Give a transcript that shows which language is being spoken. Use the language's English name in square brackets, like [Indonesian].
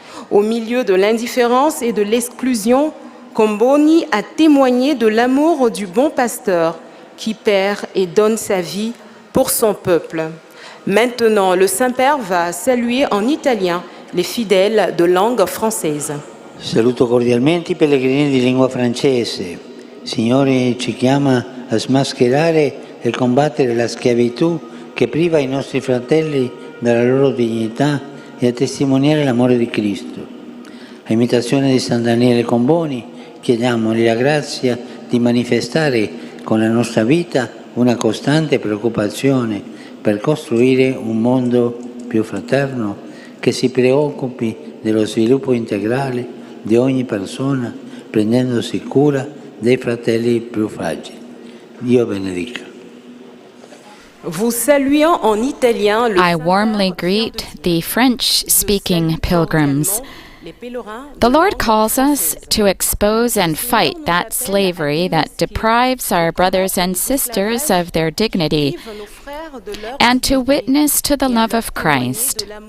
[French] Au milieu de l'indifférence et de l'exclusion, Comboni a témoigné de l'amour du bon pasteur qui perd et donne sa vie pour son peuple. Maintenant, le Saint-Père va saluer en italien les fidèles de langue française. [Italian] Saluto cordialmente i pellegrini di lingua francese. Signore ci chiama a smascherare e combattere la schiavitù che priva i nostri fratelli della loro dignità e a testimoniare l'amore di Cristo. A imitazione di San Daniele Comboni, chiediamogli la grazia di manifestare con la nostra vita una costante preoccupazione per costruire un mondo più fraterno che si preoccupi dello sviluppo integrale di ogni persona, prendendosi cura dei fratelli più fragili. Dio benedica. [French] Vous saluant en italien [English] I warmly greet the French-speaking pilgrims. The Lord calls us to expose and fight that slavery that deprives our brothers and sisters of their dignity, and to witness to the love of Christ.